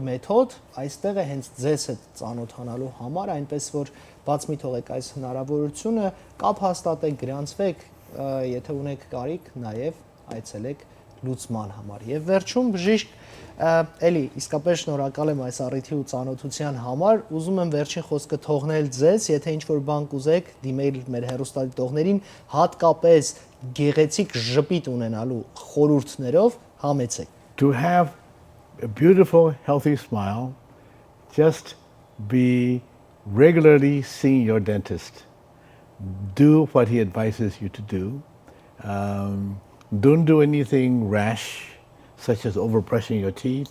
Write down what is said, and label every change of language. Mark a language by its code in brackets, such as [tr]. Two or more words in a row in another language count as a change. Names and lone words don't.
[hy] մեթոդ, այստեղ է հենց ձեզ հետ ծանոթանալու համար, այնպես որ բաց մի թողեք այս հնարավորությունը, կապ հաստատեք, գրանցվեք, եթե ունեք կարիք, նաև այցելեք լուծման համար։ Եվ վերջում բժիշկ, էլի իսկապես շնորհակալ եմ այս առիթի ու ծանոթության համար, ուզում եմ վերջին խոսքը թողնել ձեզ, եթե ինչ-որ բան կուզեք, դիմել մեր հեռուստադիտողներին, հատկապես գեղեցիկ ժպիտ ունենալու խորհուրդներով, համեցեք։ [en] To have a beautiful, healthy smile, just be regularly seeing your dentist. Do what he advises you to do. Don't do anything rash, such as overbrushing your teeth.